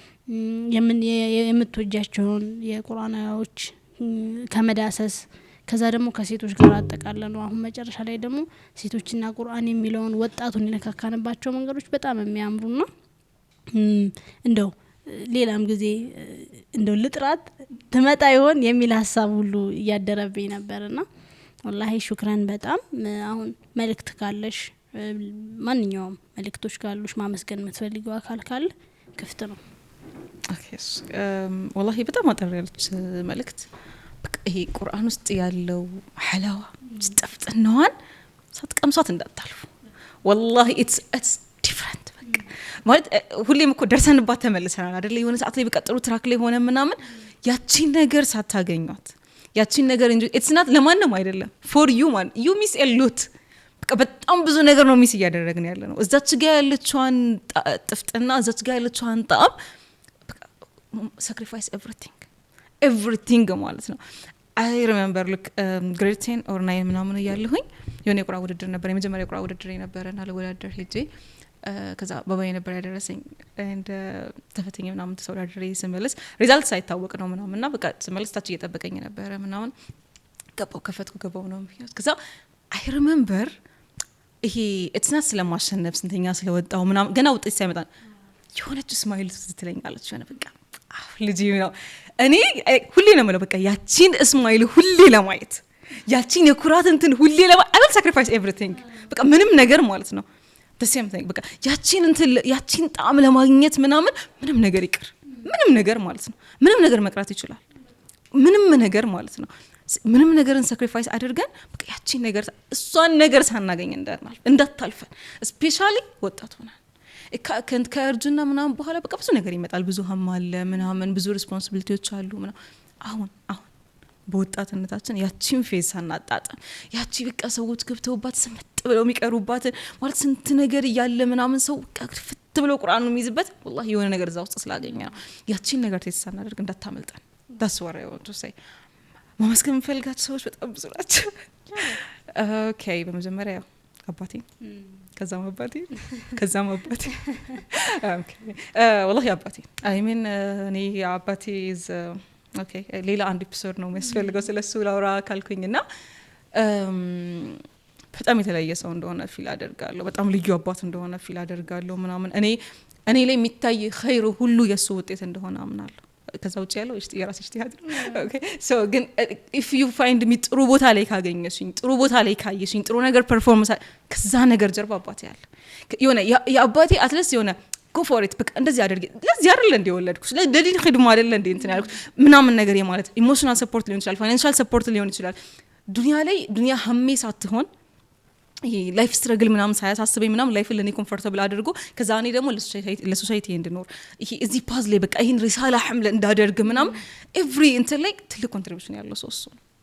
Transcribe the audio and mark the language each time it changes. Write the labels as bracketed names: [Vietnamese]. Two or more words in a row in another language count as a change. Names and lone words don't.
[Amharic] የምትወጃቸውን የቁርአን አያዎች ከመዳሰስ ከዛ ደግሞ ከሴቶች ጋር አጠቃለሉ አሁን መጨረሻ ላይ ደግሞ ሴቶችና ቁርአን የሚለውን ወጣቱን የነካካንባቸው መንገዶች በጣም የሚያምሩና እንደው ሌላም ጊዜ እንደው ልጥራት ትመጣ ይሆን የሚል ሀሳብ ሁሉ እያደረብኝ ነበርና [Arabic] والله شكراً [Amharic] በጣም አሁን መልእክት ካለሽ ማንኛውም መልእክቶች ካሉሽ ማመስገን የምትፈልጊው አካል ካለ ክፍት ነው ኦኬ ወላሂ በጣም አጠር ያለች መልእክት በቃ ይሄ ቁርአን ውስጥ ያለው ሐላዋ ጥፍጥናዋን ሳትቀምሷት እንዳታልፉ ወላሂ it's different ማለት ሁሌም እኮ ደርሰንባት ተመልሰናል አይደል የሆነ ሰዓት ላይ በቀጥሩ ትራክ ላይ ሆነ ምናምን ያቺን ነገር ሳታገኙት ያቺን ነገር እንጂ [English] it's not [Amharic] ለማንም አይደለም [English] for you man you miss a lot [Amharic] በቃ በጣም ብዙ ነገር ነው ሚስ እያደረግን ያለ ነው እዛች ጋር ያለችዋን ጥፍጥና እዛች ጋር ያለችዋን ጣም [English] sacrifice everything [Amharic] everything ማለት ነው [English] I remember look grade 10 or 9 [Amharic] ምናምን ያለሁኝ የሆነ የቁራ ውድድር ነበር የመጀመሪያ የቁራ ውድድር ነበርና ለወዳደር ሄጄ ከዛ ባባዬ ነበር ያደረሰኝ and ተፈተኛ ምናምን ተወዳድሬ ስመለስ ሪዛልት ሳይታወቅ ነው ምናምንና በቃ ስመለስ ታች እየጠበቀኝ ነበር ምናምን ገባው ነው ከዛ [English] I remember [Amharic] ይሄ [English] it's not [Amharic] ስለማሸነፍ ስንተኛ ስለወጣው ምናምን ገና ውጤት ሳይመጣ የሆነች ስማይል ትትለኛለች የሆነ በቃ ልጅ ነው እኔ ሁሌ ነው ማለት በቃ ያቺን ስማይል ሁሌ ለማየት ያቺን የኩራት እንትን ሁሌ [English] I will sacrifice everything [Amharic] በቃ ምንም ነገር ማለት ነው [English] the same thing [Amharic] በቃ ያቺን እንትን ያቺን ጣም ለማግኘት ምንም ነገር ይቅር ምንም ነገር ማለት ነው ምንም ነገር መቅራት ይችላል ምንም ነገር ማለት ነው ምንም ነገርን sacrifice አድርገን በቃ ያቺን ነገር እሷን ነገር ሳናገኝ እንዳታልፈን ስፔሻሊ ወጣት ሆነ ከእርጅና ምናምን በኋላ በቃ ብዙ ነገር ይመጣል ብዙ ሀም አለ ምናምን ብዙ ሪስፖንሲቢሊቲዎች አሉ ምናምን አሁን በወጣትነታችን ያቺን ፌዝ ሳናጣጣም ያቺ በቃ ሰዎች ገብተውባት ስምጥ ብለው የሚቀሩባት ማለት ስንት ነገር ያለ ምናምን ሰው በቃ ፍት ብለው ቁርአን ነው የሚይዝበት والله የሆነ ነገር እዛ ውስጥ ስላገኘ ነው ያቺን ነገር ተሳናደርግ እንዳታመልጠን [English] that's what I want to say [Amharic] ማመስገን ፈልጋችሁ ሰዎች በጣም ብዙ ናቸው ኦኬ በመጀመሪያ አባቴ ከዛም አባቴ ኦኬ والله አባቴ [English] I mean [Amharic] እኔ አባቴ is ኦኬ ሌላ አንድ ኤፒሶድ ነው የሚያስፈልገው ስለሱ ላውራ ካልኩኝና በጣም የተለየ ሰው እንደሆነ ፊል አደርጋለሁ በጣም ልዩ አባት እንደሆነ ፊል አደርጋለሁ ምናምን እኔ ላይ የሚታይ ኸይሩ ሁሉ የሱ ውጤት እንደሆነ አምናለሁ ከዛ ውጪ ያለው የራስሽ ትያት [English] okay so [Amharic] ግን [English] if you find me [Amharic] ጥሩ ቦታ ላይ ካገኘሽኝ ጥሩ ቦታ ላይ ካየሽኝ ጥሩ ነገር ፐርፎርማንስ ከዛ ነገር ጀርባ አባቴ ያለ የሆነ የአባቴ አትለስ የሆነ [English] go for it [Amharic] በቃ እንደዚህ አድርጌ ለዚህ አይደል እንደ ወለድኩ ለዲን ኺድማ አይደል እንደ እንትን ያልኩት ምናምን ነገር የማለት [English] emotional support [Amharic] ሊሆን ይችላል [English] financial support [Amharic] ሊሆን ይችላል ዱንያ ሀሜ ሳትሆን ይሄ [English] life struggle [Amharic] ምናምን ሳያሳስበኝ ምናምን ላይፍ ለኔ ኮምፎርታብል አድርጎ ከዛ እኔ ደግሞ ለሶሳይቲ እንድኖር ይሄ እዚህ ፓዝ ላይ በቃ ይሄን ሪሳላ ሐምለ እንዳደርግ ምናምን ኤቭሪ እንትን ላይ ትልቅ ኮንትሪቢዩሽን ያለው ሰው እሱ